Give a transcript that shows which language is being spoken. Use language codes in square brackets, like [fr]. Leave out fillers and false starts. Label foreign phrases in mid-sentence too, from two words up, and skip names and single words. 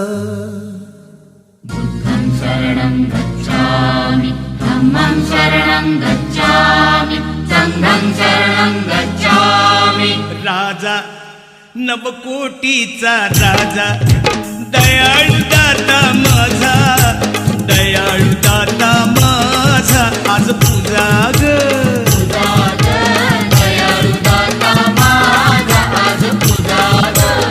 [pi] बुद्धं शरणं गच्छामि धम्मं शरणं गच्छामि संघं शरणं गच्छामि. [mr] राजा नवकोटीचा राजा, दयाळू दाता माझा, दयाळू दाता माझा, आज पूजा ग. दयाळु दाता माझा आज पूजा ग.